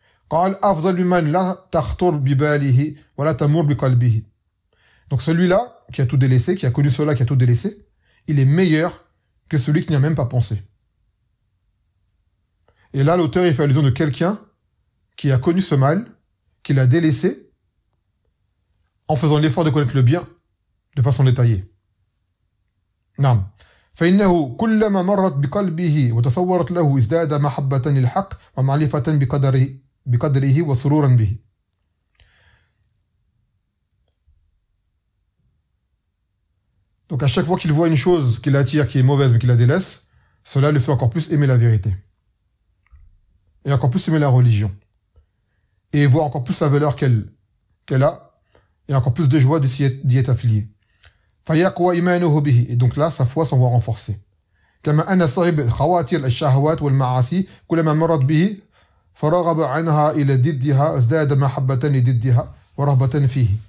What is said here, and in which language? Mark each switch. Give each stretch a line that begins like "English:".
French: Donc celui-là, qui a tout délaissé, qui a connu cela, qui a tout délaissé, il est meilleur que celui qui n'y a même pas pensé. Et là, l'auteur, il fait allusion de quelqu'un qui a connu ce mal, qui l'a délaissé, en faisant l'effort de connaître le bien, de façon détaillée.
Arabic: Naam. فإنه كلما مرت بقلبه وتصورت له ازداد محبة للحق ومعرفة بقدره وسرورا به.
French: Donc à chaque fois qu'il voit une chose qui l'attire, qui est mauvaise, mais qui la délaisse, cela le fait encore plus aimer la vérité. Et encore plus aimer la religion. Et voir encore plus la valeur qu'elle a, et encore plus de joie d'y être affilié.
Arabic: فيقوى إيمانه به.
French: Et donc là, sa foi s'en voit renforcée.
Arabic: كما أن صاحب خواتير الشهوات والمعاصي كلما مرت به فرغب عنها إلى ضدها ازداد محبة لضدها ورهبة فيه.